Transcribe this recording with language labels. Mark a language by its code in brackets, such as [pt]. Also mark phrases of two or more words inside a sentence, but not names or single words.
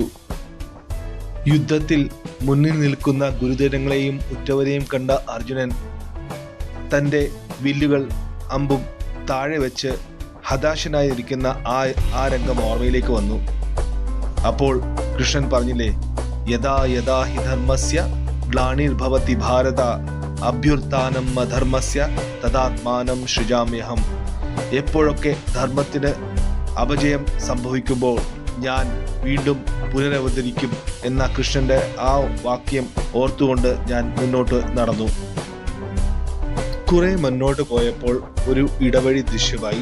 [ml] യുദ്ധത്തിൽ മുന്നിൽ നിൽക്കുന്ന ഗുരുജനങ്ങളെയും ഉറ്റവരെയും കണ്ട അർജുനൻ തൻ്റെ വില്ലുകൾ അമ്പും താഴെ വെച്ച് ഹതാശനായി ഇരിക്കുന്ന ആ രംഗം ഓർമ്മയിലേക്ക് വന്നു. അപ്പോൾ കൃഷ്ണൻ പറഞ്ഞില്ലേ, [sa] यथा यथा हि धर्मस्य ग्लानिर्भवति भारत अभ्युत्थानं अधर्मस्य तदात्मानं सृजाम्यहम्. [ml] എപ്പോഴൊക്കെ ധർമ്മത്തിന് അപജയം സംഭവിക്കുമ്പോൾ ഞാൻ വീണ്ടും പുനരവതരിക്കും എന്ന കൃഷ്ണന്റെ ആ വാക്യം ഓർത്തുകൊണ്ട് ഞാൻ മുന്നോട്ട് നടന്നു. കുറെ മുന്നോട്ട് പോയപ്പോൾ ഒരു ഇടവഴി ദൃശ്യമായി.